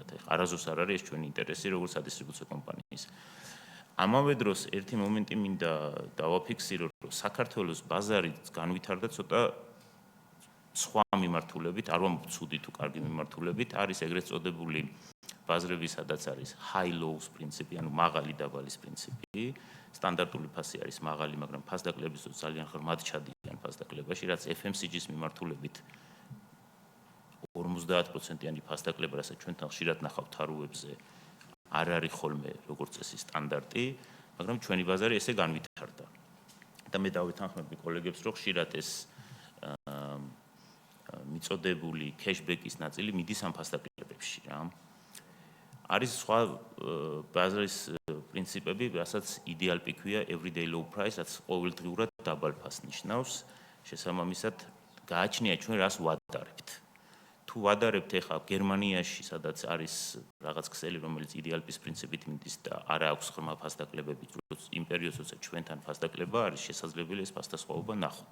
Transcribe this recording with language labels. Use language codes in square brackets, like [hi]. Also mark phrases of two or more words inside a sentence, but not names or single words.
[ka] არასდროს არ არის ეს ჩვენი ინტერესი, როგორც სადისტრიბუციო კომპანიის. ამავე დროს ერთი მომენტი მინდა დავაფიქსირო, რომ საქართველოს ბაზარი განვითარდა ცოტა სხვა მიმართულებით, არ ვამბობ ცუდი თუ კარგი მიმართულებით, არის ეგრეთ წოდებული ბაზრები, სადაც არის [en] high lows [ka] პრინციპი, ანუ მაღალი დაბალის პრინციპი. სტანდარტული ფასი არის მაღალი, მაგრამ ფასდაკლების დროს ძალიან ღრმად ჩადიან ფასდაკლებაში, რაც FMCG-ის მიმართულებით 50%-იანი ფასდაკლება, რასაც ჩვენთან ხშირად ნახავთ თარუებზე, არ არის ხოლმე როგორც წესი სტანდარტი, მაგრამ ჩვენი ბაზარი ესე განვითარდა. და მე დავეთანხმები კოლეგებს, რომ ხშირად ეს მიწოდებული cashback-ის ნაწილი მიდის ამ ფასდაკლებებში რა. არის სხვა ბაზრის პრინციპები, რასაც [en] ideal pick- [ka] ვია [en] everyday low price, [ka] რაც ყოველდღიურად დაბალ ფასს ნიშნავს. შესაბამისად, გააჩნია ჩვენ რას ვადარებთ. თუ ვადარებთ ეხლა გერმანიაში, სადაც არის რაღაც ქსელი, რომელიც [en] ideal pick- [ka] ის პრინციპით მიდის და არა აქვს ღრმა ფასდაკლებები, იმ პერიოდს, როცა ჩვენთან ფასდაკლება არის, შესაძლებელი ეს ფასდასხვაობა ნახოთ.